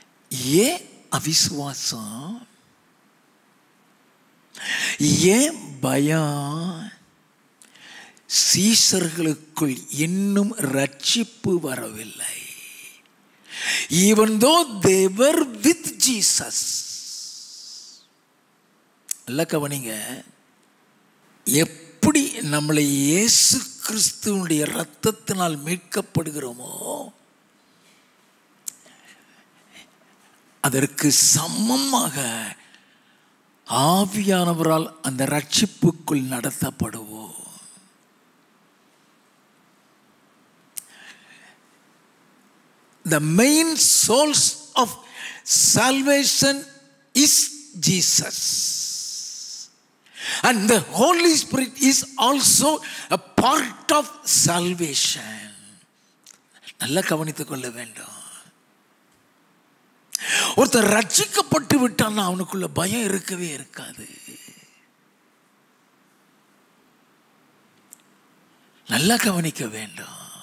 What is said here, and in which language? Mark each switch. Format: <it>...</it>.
<ta>ஏன் அவிசுவாசம்? ஏன் பயம்? சீஷர்களுக்குள் இன்னும் ரட்சிப்பு வரவில்லை.</ta> <en>Even though they were with Jesus.</en> <ta>அல்ல கவனிங்க. எப்படி நம்மளை இயேசு கிறிஸ்துவனுடைய இரத்தத்தினால் மீட்கப்படுகிறோமோ அதற்கு சமமாக ஆவியானவரால் அந்த ரட்சிப்புக்குள் நடத்தப்படுவோம்.</ta> <en>The main source of salvation is Jesus. And the Holy Spirit is also a part of salvation.</en> <ta>நல்லா கவனித்துக் கொள்ள வேண்டும். ஒருத்தர் ரட்சிக்கப்பட்டு விட்டான்னா அவனுக்குள்ள பயம் இருக்கவே இருக்காது. நல்லா கவனிக்க வேண்டும்.</ta>